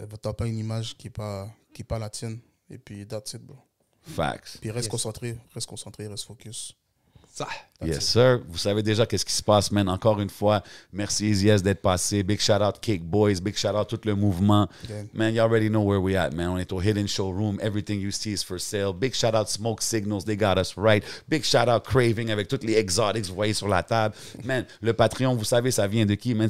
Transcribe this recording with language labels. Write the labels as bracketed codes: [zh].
[fr] T'as pas une image qui est pas la tienne. Et puis, [en] that's it, bro. Facts. [fr] Puis reste concentré, reste focus. Ça. [en] Yes, sir. [fr] Vous savez déjà qu'est-ce qui se passe, man. Encore une fois, merci Easy S d'être passé. [en] Big shout out Cake Boys. Big shout out [fr] tout le mouvement. [en] Gang. Man, you already know where we at, man. [fr] On est au Hidden Showroom. [en] Everything you see is for sale. Big shout out Smoke Signals. They got us right. Big shout out [fr] Craving avec toutes les exotics vous voyez sur la table. Man, le Patreon, vous savez, ça vient de qui, man?